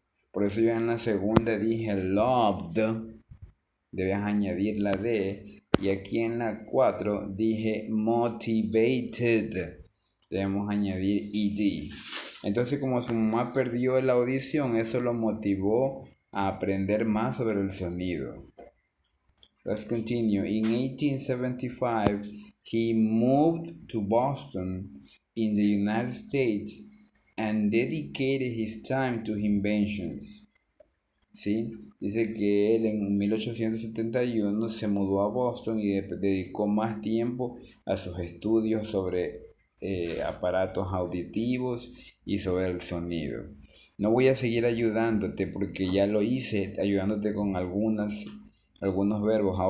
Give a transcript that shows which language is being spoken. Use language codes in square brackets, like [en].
[es] Por eso yo en la segunda dije loved, debes añadir la D, y aquí en la 4 dije motivated, debemos añadir ed. Entonces, como su mamá perdió la audición, eso lo motivó a aprender más sobre el sonido. [en] Let's continue. In 1875, he moved to Boston in the United States and dedicated his time to inventions. [es] ¿Sí? Dice que él en 1871 se mudó a Boston y dedicó más tiempo a sus estudios sobre aparatos auditivos y sobre el sonido. No voy a seguir ayudándote porque ya lo hice, ayudándote con algunos verbos.